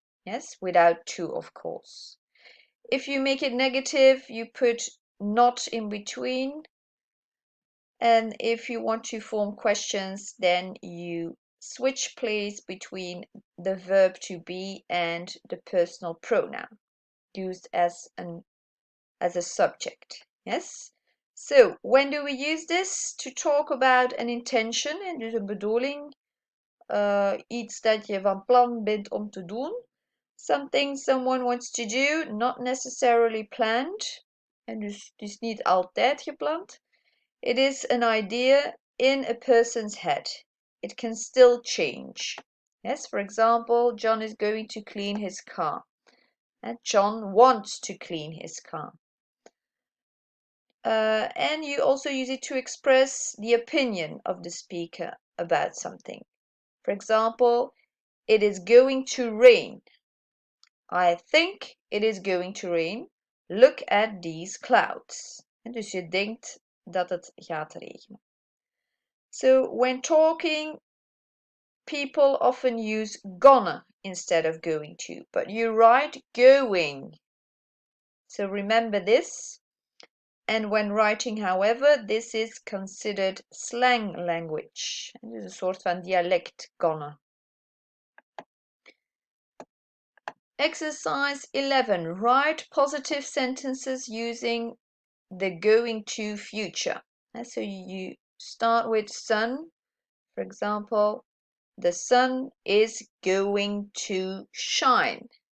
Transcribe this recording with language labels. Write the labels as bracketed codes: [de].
[en] Yes, without to, of course. If you make it negative, you put not in between. And if you want to form questions, then you switch place between the verb to be and the personal pronoun used as a subject. Yes. So when do we use this? To talk about an intention, [nl] en dus een bedoeling, iets dat je van plan bent om te doen. [en] Something someone wants to do, not necessarily planned. [nl] En dus het is niet altijd gepland. [en] It is an idea in a person's head. It can still change. Yes, for example, John is going to clean his car. And John wants to clean his car. And you also use it to express the opinion of the speaker about something. For example, it is going to rain. I think it is going to rain. Look at these clouds. [nl] En dus je denkt dat het gaat regenen. [en] So when talking, people often use gonna instead of going to, but you write going. So remember this. And when writing, however, this is considered slang language. [nl] Het is een soort van dialect, gonna. [en] Exercise 11. Write positive sentences using the going to future. So you start with sun. For example, the sun is going to shine.